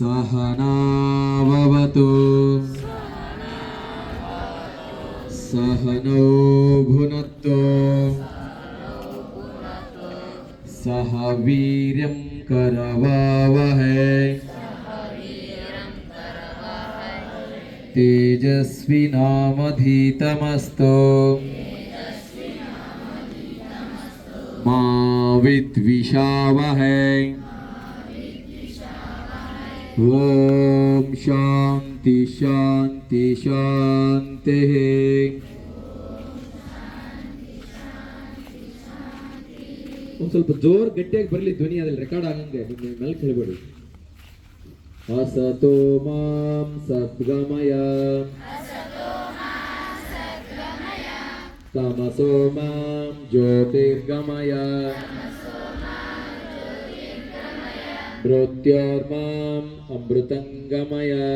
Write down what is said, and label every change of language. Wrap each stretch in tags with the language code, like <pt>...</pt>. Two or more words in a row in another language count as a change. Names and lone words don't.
<sa>सहनाववतु सहनौ भुनक्तु सह वीर्यं करवावहै तेजस्विनामधीतमस्तु मा विद्विषावहै। ओम शांति शांति शांति।</sa> <kn>ಒಂದು ಸ್ವಲ್ಪ ಜೋರ್ ಗಟ್ಟಿಯಾಗಿ ಬರಲಿ ಧ್ವನಿ, ಅದ್ರಲ್ಲಿ ರೆಕಾರ್ಡ್ ಆಗಂಗೆ ನಿಮ್ಮ ಮೇಲೆ ಕೇಳಬೇಡಿ.</kn> <sa>असतो मां सद्गमय तमसो मां ज्योतिर्गमय मृत्योर्माम् अमृतंगमय।</sa>